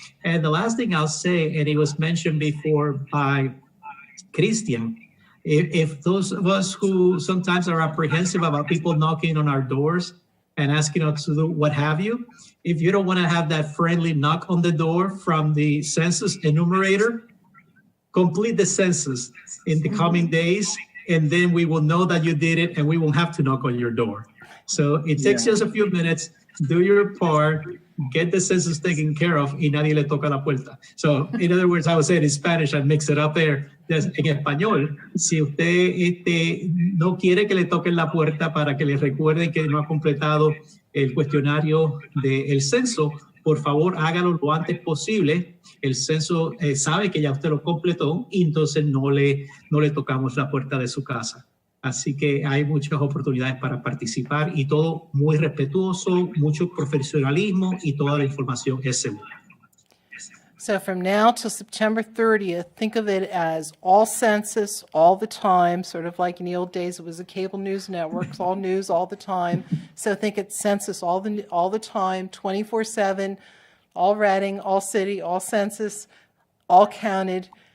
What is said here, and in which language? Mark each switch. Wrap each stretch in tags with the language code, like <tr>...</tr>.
<en>And the last thing I'll say, and it was mentioned before by Christian, if those of us who sometimes are apprehensive about people knocking on our doors and asking us to do what have you, if you don't want to have that friendly knock on the door from the census enumerator, complete the census in the coming days and then we will know that you did it and we won't have to knock on your door. So it takes just a few minutes, do your part, get the census taken care of</en> <es>y nadie le toca la puerta.</es> <en>So in other words, I would say it in Spanish and mix it up there.</en> <es>En español, si usted no quiere que le toquen la puerta para que le recuerden que no ha completado el cuestionario del censo, por favor hágalo lo antes posible. El censo sabe que ya usted lo completó y entonces no le tocamos la puerta de su casa. Así que hay muchas oportunidades para participar y todo muy respetuoso, mucho profesionalismo y toda la información es segura.</es> <en>So from now till September 30th, think of it as all census, all the time, sort of like in the old days, it was the cable news networks, all news all the time. So think it's census all the time, 24/7, all Reading, all city, all census, all counted.</en>